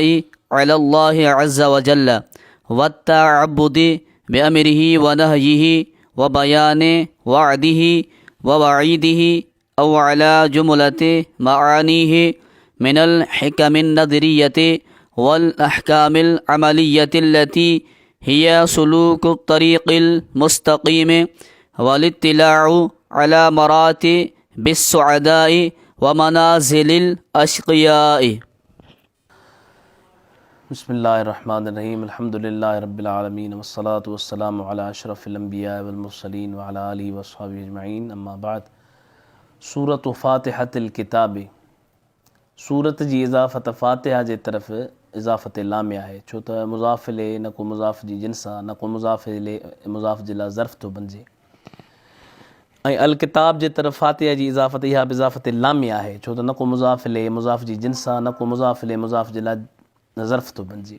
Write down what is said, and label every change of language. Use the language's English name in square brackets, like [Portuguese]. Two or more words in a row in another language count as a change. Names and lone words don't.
[Arabic] على الله عز وجل والتعبد بأمره ونهيه وبيان وعده ووعيده، أو على جملة معانيه من الحكم النظرية والأحكام العملية التي هي سلوك الطريق المستقيم والاطلاع على مراتب السعداء ومنازل الأشقياء. بسم الله الرحمن الرحيم. الحمد لله رب العالمين والصلاة والسلام على أشرف الأنبياء والمرسلين وعلى آله وصحبه أجمعين. أما بعد. [Sindhi] सूरत फ़ातिहत किताब, सूरत जी इज़ाफ़त फ़ातिहा जे तरफ़ इज़ाफ़त लामिया आहे, छो त मुज़ाफ़ ले न को मुज़ाफ़ जी जिन्स आहे, न को मुज़ाफ़ ले मुज़ाफ़ जे लाइ ज़र्फ़ थो बणिजे। ऐं अल किताब जे तरफ़ फ़ातिहा जी इज़ाफ़त इहा बि इज़ाफ़त लामिया आहे, छो त न को मुज़ाफ़ ले मुज़ाफ़ जी जिन्स आहे, न को मुज़ाफ़ ले मुज़ाफ़ जे लाइ ज़र्फ़ थो बणिजे।